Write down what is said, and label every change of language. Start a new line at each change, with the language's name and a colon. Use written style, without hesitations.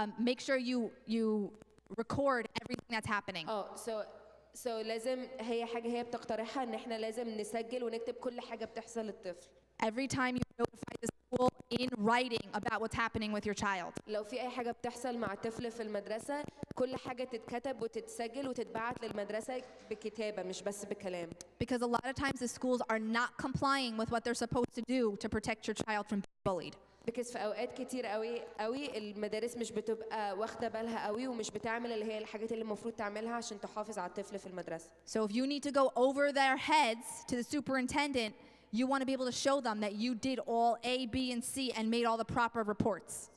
English: Make sure you record everything that's happening.
Arabic: So لازم هي حاجة هي بتقترحها إن إحنا لازم نسجل ونكتب كل حاجة بتحصل للطفل.
English: Every time you notify the school in writing about what's happening with your child.
Arabic: لو في أي حاجة بتحصل مع طفل في المدرسة كل حاجة تتكتب وتتسجل وتتبعت للمدرسة بكتابة مش بس بكلام.
English: Because a lot of times the schools are not complying with what they're supposed to do to protect your child from being bullied.
Arabic: Because في أوقات كتير قوي المدارس مش بتبقى واخدة بالها قوي ومش بتعمل اللي هي الحاجات اللي المفروض تعملها عشان تحافظ على الطفل في المدرسة.
English: So if you need to go over their heads to the superintendent, you want to be able to show them that you did all A, B, and C and made all the proper reports.